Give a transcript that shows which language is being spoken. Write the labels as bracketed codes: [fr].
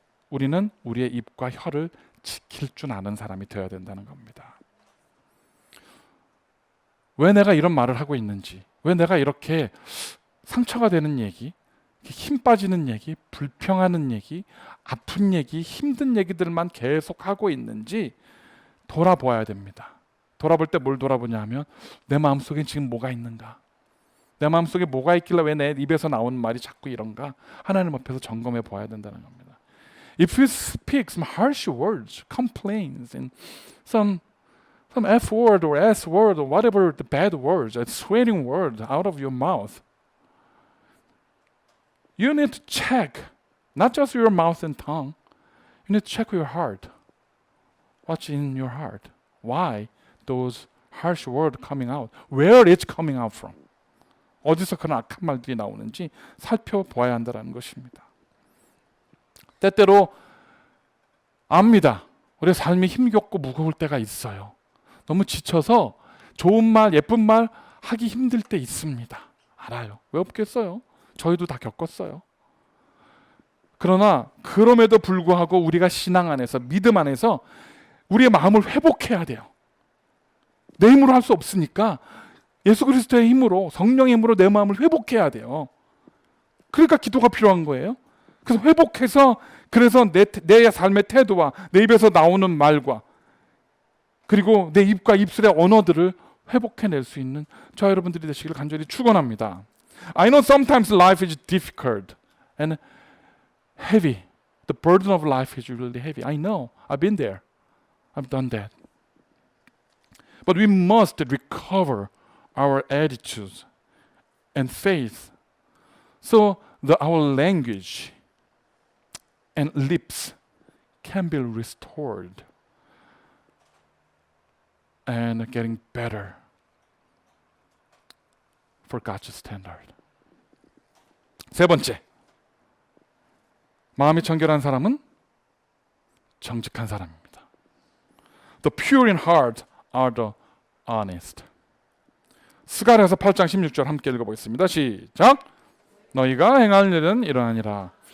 [ko] 우리는 우리의 입과 혀를 지킬 줄 아는 사람이 되어야 된다는 겁니다. 왜 내가 이런 말을 하고 있는지, 왜 내가 이렇게 상처가 되는 얘기, 힘 빠지는 얘기, 불평하는 얘기, 아픈 얘기, 힘든 얘기들만 계속 하고 있는지 돌아보아야 됩니다. 돌아볼 때 뭘 돌아보냐 하면 내 마음속에 지금 뭐가 있는가? 내 마음속에 뭐가 있길래 왜 내 입에서 나오는 말이 자꾸 이런가? 하나님 앞에서 점검해 보아야 된다는 겁니다. [en] If you speak some harsh words, complaints, and some F word or S word or whatever the bad words, a swearing word out of your mouth, you need to check not just your mouth and tongue. You need to check your heart. What's in your heart? Why those harsh words coming out? Where it's coming out from? [ko] 어디서 그런 악한 말들이 나오는지 살펴보아야 한다는 것입니다. 때때로 압니다. 우리의 삶이 힘겹고 무거울 때가 있어요. 너무 지쳐서 좋은 말, 예쁜 말 하기 힘들 때 있습니다. 알아요. 왜 없겠어요? 저희도 다 겪었어요. 그러나 그럼에도 불구하고 우리가 신앙 안에서, 믿음 안에서 우리의 마음을 회복해야 돼요. 내 힘으로 할 수 없으니까 예수 그리스도의 힘으로, 성령의 힘으로 내 마음을 회복해야 돼요. 그러니까 기도가 필요한 거예요. 그래서 회복해서, 그래서 내 삶의 태도와 내 입에서 나오는 말과 그리고 내 입과 입술의 언어들을 회복해낼 수 있는 저와 여러분들이 되시기를 간절히 축원합니다. [en] I know sometimes life is difficult and heavy. The burden of life is really heavy. I know. I've been there. I've done that. But we must recover our attitudes and faith so that our language and lips can be restored and getting better for God's standard. [ko] 세 번째, 마음이 정결한 사람은 정직한 사람입니다. [en] The pure in heart are the honest. [ko] 스가랴서 8장 16절 함께 읽어보겠습니다. 시작. 너희가 행할 일은 이러하니라.